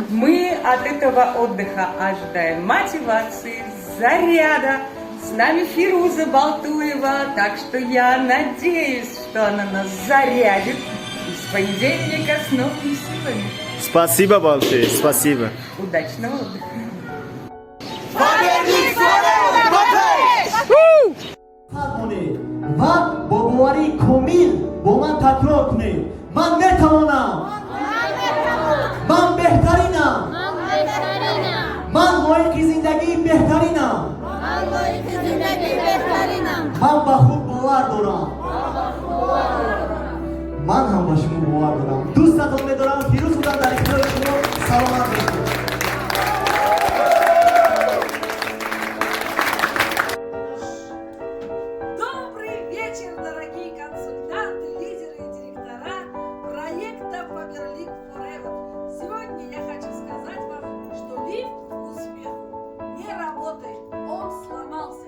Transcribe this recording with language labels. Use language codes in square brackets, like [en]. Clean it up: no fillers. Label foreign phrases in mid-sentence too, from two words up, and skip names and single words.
[ru] Мы от этого отдыха ожидаем мотивации, заряда. С нами Фируза Балтуева. Так что я надеюсь, что она нас зарядит. И с понедельника с новыми силами. Спасибо большое, спасибо. Удачного отдыха. [tg] و با باوری کامل با من تکرار کنید من میتوانم من بهترینم من لایق زندگی بهترینم من به خود باور دارم من هم به شما باور دارم دوستتون می‌دارم فیروز بودم در اختیار شما سلامت باشید [ru] Добрый вечер, дорогие консультанты, лидеры и директора проекта Faberlic Forever. Сегодня я хочу сказать вам, что лифт к успеху не работает, он сломался.